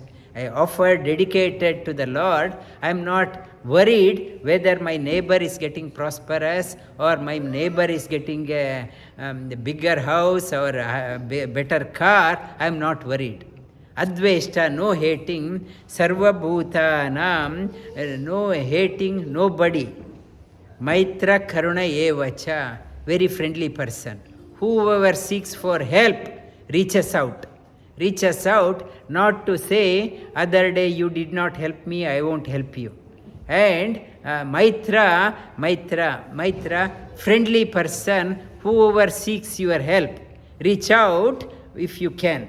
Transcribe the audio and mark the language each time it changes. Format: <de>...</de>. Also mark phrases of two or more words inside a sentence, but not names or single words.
<en>I offer dedicated to the Lord. I am not worried whether my neighbor is getting prosperous or my neighbor is getting a bigger house or a better car. I am not worried. Adveṣhṭā, no hating. Sarva-bhūtānāṁ, no hating nobody.</en> <sa>Maitraḥ karuṇa evaca,</sa> <en>very friendly person. Whoever seeks for help reaches out. Reaches out, not to say, other day you did not help me, I won't help you. And maitraḥ, friendly person, whoever seeks your help, reach out if you can.</en>